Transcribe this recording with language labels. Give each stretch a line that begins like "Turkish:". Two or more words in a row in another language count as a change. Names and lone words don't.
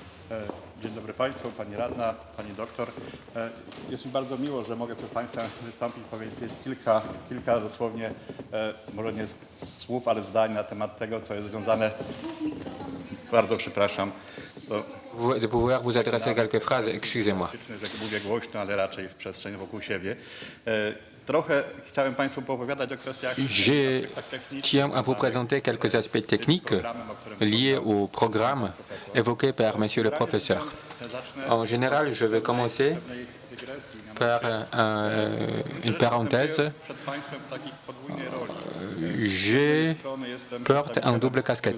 Polish: Dzień dobry Państwu, Pani Radna, Pani Doktor. Jest mi bardzo miło, że mogę przed Państwem wystąpić, powiedzieć kilka dosłownie, może nie słów, ale zdań na temat tego, co jest związane... Bardzo przepraszam.
French: De pouvoir vous adresser quelques phrases, excusez-moi.
Polish: Mówię głośno, ale raczej w przestrzeni wokół siebie. Trochę chciałem Państwu poopowiadać o kwestiach
French: Je tiens à vous présenter quelques aspects techniques liés au programme évoqué par Monsieur le professeur. En général, je vais commencer par une parenthèse. Je porte un double casquette.